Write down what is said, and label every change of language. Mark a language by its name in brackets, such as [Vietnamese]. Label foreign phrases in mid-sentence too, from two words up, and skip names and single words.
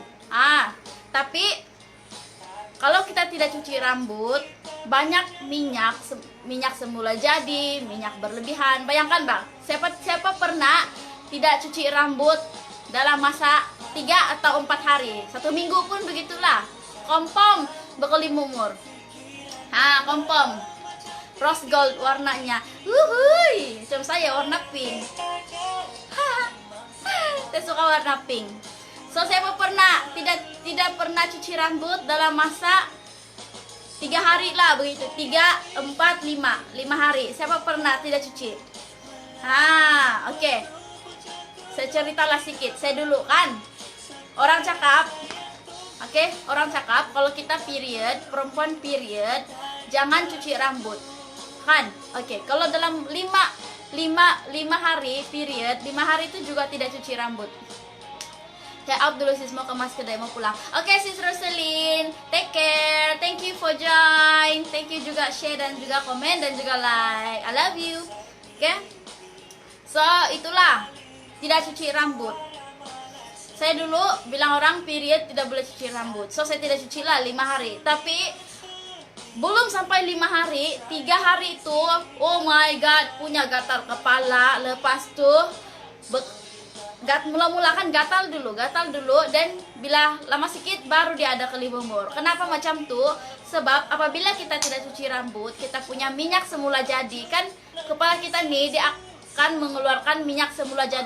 [Malay] Tapi kalau kita tidak cuci rambut, banyak minyak semula jadi, minyak berlebihan. Bayangkan bang, siapa pernah tidak cuci rambut dalam masa 3 atau 4 hari, 1 minggu pun begitulah. Kompom berkelimumur. Kompom rose gold warnanya. Macam saya warna pink. Saya suka warna pink. So saya pernah tidak pernah cuci rambut dalam masa 3 hari lah begitu. 3, 4, 5 hari. Siapa pernah tidak cuci? Oke. Saya ceritalah sedikit. Saya dulu kan orang cakap. Oke, orang cakap kalau kita period, perempuan period, jangan cuci rambut. Kan? Oke, kalau dalam 5 hari period, 5 hari itu juga tidak cuci rambut. Kayak out dulu sis, mau kemas kedai, mau pulang. Oke, sis Roselyn, [English] take care. Thank you for join. Thank you [Malay] juga share dan juga komen dan juga like. [English] I love you. [Malay] Oke. So, itulah tidak cuci rambut. Saya dulu bilang orang period tidak boleh cuci rambut. So saya tidak cuci lah 5 hari. Tapi belum sampai 5 hari, 3 hari itu, [English] oh my god, [Malay] punya gatal kepala. Lepas tuh mula-mula kan gatal dulu dan bila lama sedikit baru dia ada kelimumur. Kenapa macam tuh? Sebab apabila kita tidak cuci rambut, kita punya minyak semula jadi kan kepala kita nih dia akan mengeluarkan minyak semula jadi.